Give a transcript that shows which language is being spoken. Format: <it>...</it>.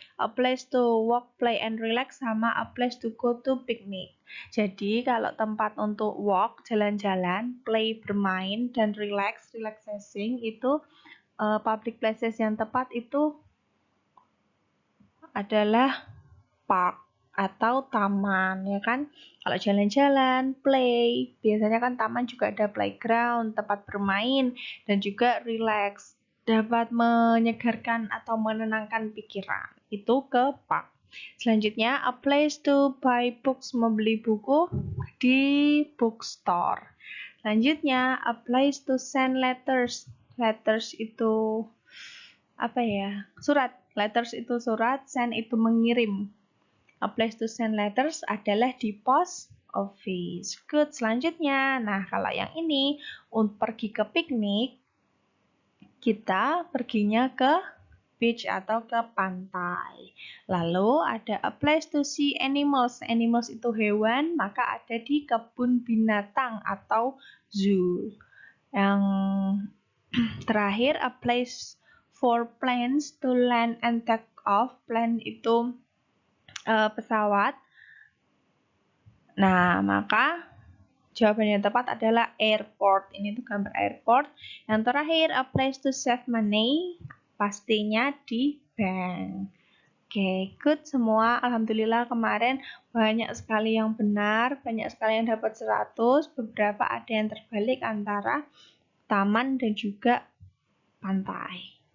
<en>A place to walk, play, and relax</en> <id>sama</id> <en>a place to go to picnic.</en> <id>Jadi kalau tempat untuk walk, jalan-jalan, play, bermain, dan relaxing itu</id> <en>public places</en> <id>yang tepat itu adalah park atau taman, ya kan? Kalau jalan-jalan, play, biasanya kan taman juga ada playground, tempat bermain, dan juga relax, dapat menyegarkan atau menenangkan pikiran. Itu ke park. Selanjutnya,</id> <en>a place to buy books,</en> <id>membeli buku di</id> <en>bookstore.</en> <id>Selanjutnya,</id> <en>a place to send letters. Letters</en> <id>itu apa ya? Surat.</id> <en>Letters</en> <id>itu surat,</id> <en>send</en> <id>itu mengirim.</id> <en>A place to send letters</en> <id>adalah di</id> <en>post office. Good.</en> <id>Selanjutnya, nah kalau yang ini untuk pergi ke piknik, kita perginya ke beach atau ke pantai. Lalu ada</id> <en>a place to see animals.</en> <id>Animals itu hewan, maka ada di kebun binatang atau zoo. Yang terakhir,</id> <en>a place for planes to land and take off.</en> <id>Plane itu pesawat. Nah, maka jawaban yang tepat adalah airport. Ini tuh gambar</id> <en>airport.</en> <id>Yang terakhir,</id> <en>a place to save money.</en> <id>Pastinya di bank. Oke, good semua. Alhamdulillah kemarin banyak sekali yang benar, banyak sekali yang dapat 100, beberapa ada yang terbalik antara taman dan juga pantai.</id>